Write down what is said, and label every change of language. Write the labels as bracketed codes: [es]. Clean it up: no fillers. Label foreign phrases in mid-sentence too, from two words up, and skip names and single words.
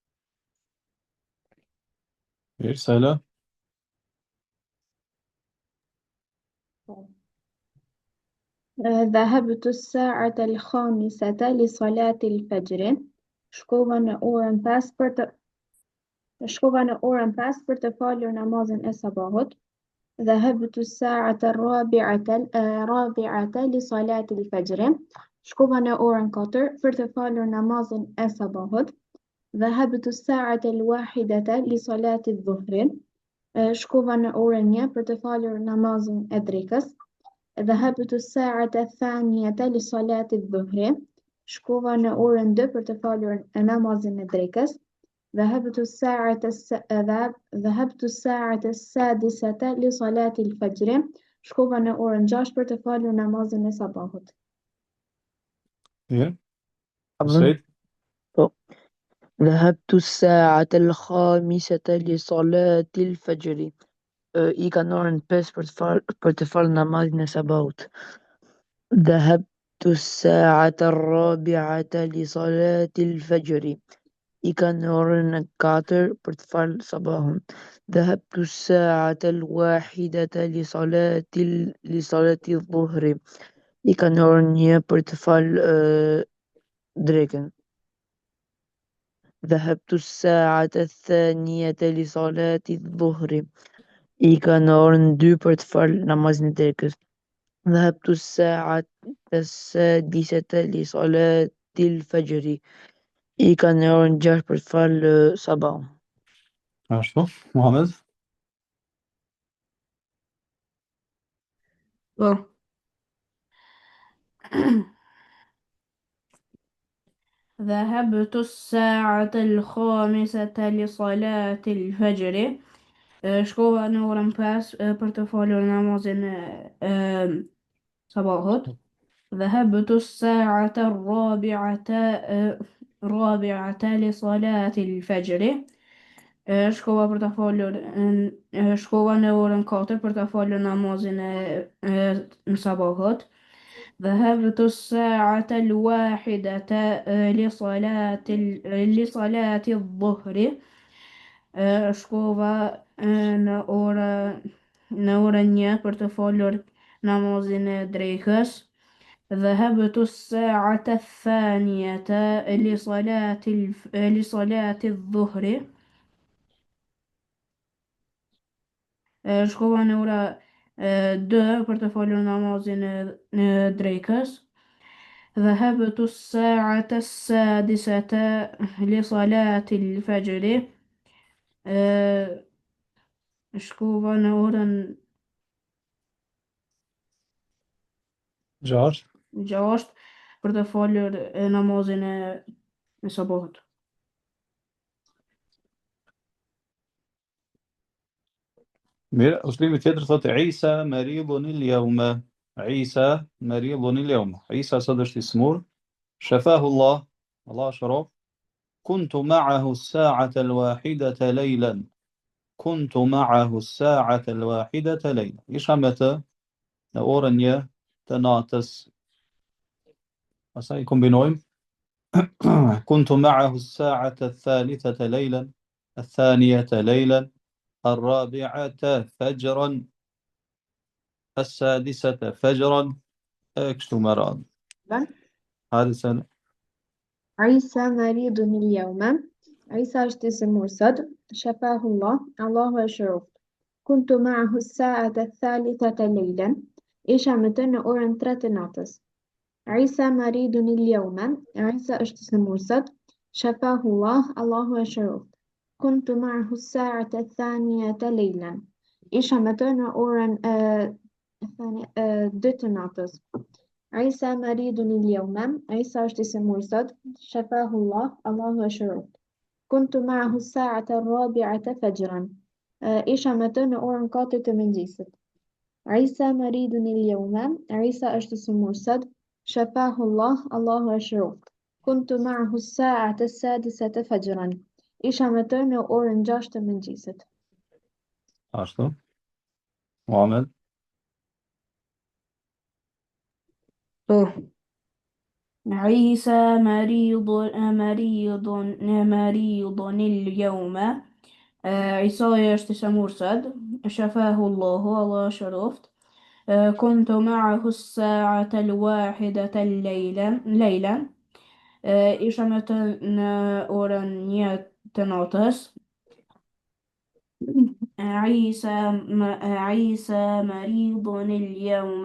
[sq] Mirë, Sela. [ar] ذهبت الساعة الخامسة لصلاة الفجر. [sq] Shkova në orën 5 për të falur namazin e sabahut. [ar] ذهبت الساعة الرابعة لصلاة الفجر. [sq] Shkova në orën 4 për të falur namazin e sabahut. [ar] ذهبت الساعة الواحدة لصلاة الظهر. [sq] Shkova në orën 1 për të falur namazin e drekës. [ar] ذهبت الساعة الثانية لصلاة الظهر. [sq] Shkova në orën 2 për të falur namazin e drekës. [ar] ذهبت الساعة السادسة لصلاة الفجر. [sq] Shkova në orën 6 për të falur namazin e sabahut. Mirë. [ar] أظن [sq] Sejt. [ar] ذهبت الساعة الخامسة لصلاة الفجر. [sq] I ka në orën 5 për të falë namazin e sabahut. [ar] ذهبت الساعة الرابعة لصلاة الفجر. [sq] I ka në orën 4 për të falë sabahun. [ar] ذهبت الساعة الواحدة لصلاة الظهر. [sq] I ka në orën 1 për të falë drekën. [ar] ذهبت الساعة الثانية لصلاة الظهر. [sq] I ka në orën 2 për të falë namazin e drekës. [ar] ذهبت الساعة السادسة لصلاة الفجر. [sq] I ka në orën 6 për të falë sabahun. Ashtu, Muhammed. Po. [ar] ذهبت الساعة الخامسة لصلاة الفجر. [sq] Shkova në orën 5 për të falur namazin e sabahut. [ar] ذهبت الساعة الرابعة لصلاة الفجر. [sq] Shkova për ta falur shkova në orën 4 për ta falur namazin në sabahut. [ar] ذهبت الساعة الواحدة لصلاة الظهر. [sq] Shkova në orën 1 për të falur namazin e drekës. [ar] ذهبت الساعة الثانية لصلاة الظهر. [sq] Shkova në ora 2 për të falur namazin e drekës. [ar] ذهبت الساعة السادسة لصلاة الفجر. [sq] Shkova në orën 6. 6 për të falur namazin e sabahut. Mirë, uslimi tjetër thotë [ar] عيسى مريض اليوم. عيسى مريض اليوم. [sq] Isa sot është i smur. [ar] شفاه الله. [sq] Allah shërof. [ar] كنت معه الساعة الواحدة ليلا. كنت معه الساعة الواحدة ليلا. [sq] Isha me të në orën 1 të natës. Pastaj kombinojmë. [ar] كنت معه الساعة الثالثة ليلا. الثانية ليلا الرابعة فجرا السادسة فجرا أكشت مراد. هذا سنة عيسى مريض اليوم. [sq] عيسى është i smur sot. [ar] شفاه الله. [sq] Allahu e shëroft. [ar] كنت معه الساعة الثالثة ليلا. [sq] Isha me të në orën 3 të natës. [ar] عيسى مريض اليوم. [sq] عيسى është i smur sot. [ar] شفاه الله. [sq] Allahu e shëroft. [ar] كنت معه الساعة الثانية ليلا. [sq] Isha me të në orën 2 të natës. [ar] عيسى مريض اليوم. [sq] عيسى është i smur sot. [ar] شفاه الله. [sq] Allahu e shëroft. [ar] كنت معه الساعة الرابعة فجرا. [sq] Isha me të në orën 4 të mëngjesit. [ar] عيسى مريض اليوم. [sq] عيسى është i smur sot. [ar] شفاه الله. [sq] Allahu e shëroft. [ar] كنت معه الساعة السادسة فجرا. [sq] Isha me të në orën 6 të mëngjesit. ashtu. Muhammed. [ar] عيسى مريض اليوم. [sq] عيسى është i smur sot. [ar] شفاه الله. [sq] Allah shëroft. [ar] كنت معه الساعة الواحدة ليلا. [sq] Isha me të në orën 1 të natës. [ar] عيسى مريض اليوم.